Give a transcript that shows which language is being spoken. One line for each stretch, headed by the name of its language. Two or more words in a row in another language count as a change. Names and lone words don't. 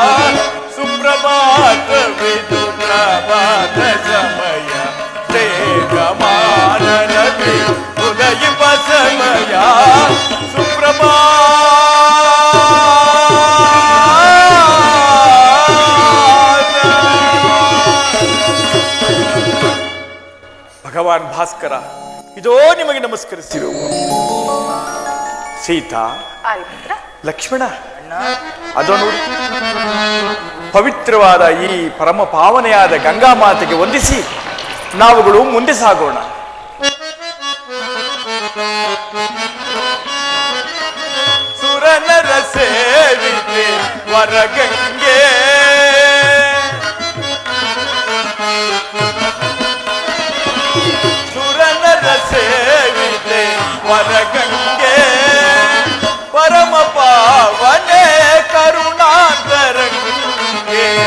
Kannada: ಸುಪ್ರಭಾತವಿದು ಪ್ರಭಾತ ಸಮಯ ದೇಗಮಾನನದಿ ಉದಯಿಪ ಸಮಯ. ಭಗವಾನ್ ಭಾಸ್ಕರ, ಇದೋ ನಿಮಗೆ ನಮಸ್ಕರಿಸಿರುವ ಸೀತಾ, ಲಕ್ಷ್ಮಣ, ಅದೋ ನೋಡಿ, ಪವಿತ್ರವಾದ ಈ ಪರಮ ಪಾವನೆಯಾದ ಗಂಗಾ ಮಾತೆಗೆ ವಂದಿಸಿ ನಾವುಗಳು ಮುಂದೆ ಸಾಗೋಣ. ಸುರನರ ಸೇವಿತೆ ವರಗಂಗೆ, ಸುರನರ ಸೇವಿತೆ ವರಗಂಗೆ, ಪರಮ ಪಾವನೆ ಕರುಣಾಂತರಂಗೆ.